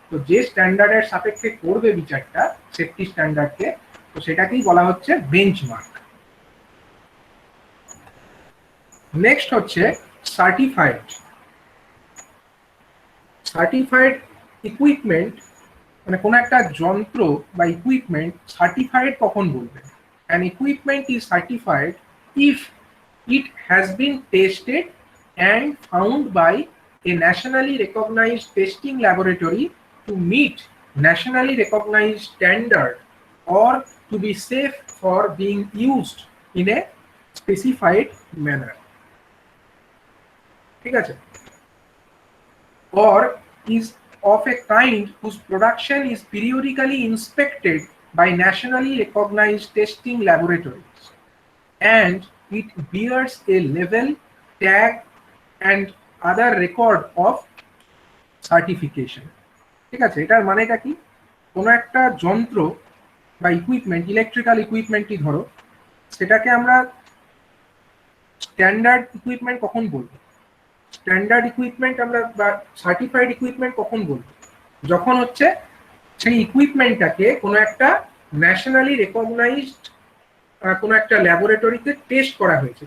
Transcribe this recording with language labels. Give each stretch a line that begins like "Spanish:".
Bangla: তো যে স্ট্যান্ডার্ডের সাপেক্ষে করবে বিচারটা সেফটি স্ট্যান্ডার্ডকে, তো সেটাকেই বলা হচ্ছে বেঞ্চমার্ক। নেক্সট হচ্ছে সার্টিফাইড। সার্টিফাইড ইকুইপমেন্ট মানে কোনো একটা যন্ত্র বা ইকুইপমেন্ট সার্টিফাইড কখন বলবে?
English: An equipment is certified if it has been tested and found by a nationally recognized testing laboratory to meet nationally recognized standard or to be safe for being used in a specified manner.
Bangla: ঠিক আছে,
English: or is of a kind whose production is periodically inspected by nationally recognized testing laboratories and it bears a label, tag and other record of certification.
Bangla: ঠিক আছে, এটার মানেটা কি? কোনো একটা যন্ত্র বা ইকুইপমেন্ট, ইলেকট্রিক্যাল ইকুইপমেন্টই ধরো, সেটাকে আমরা স্ট্যান্ডার্ড ইকুইপমেন্ট কখন বলবো? স্ট্যান্ডার্ড ইকুইপমেন্ট আমরা বা সার্টিফাইড ইকুইপমেন্ট কখন বলবো? যখন হচ্ছে সেই ইকুইপমেন্টটাকে কোনো একটা ন্যাশনালি রেকগনাইজড কোনো একটা ল্যাবরেটরিতে টেস্ট করা হয়েছে।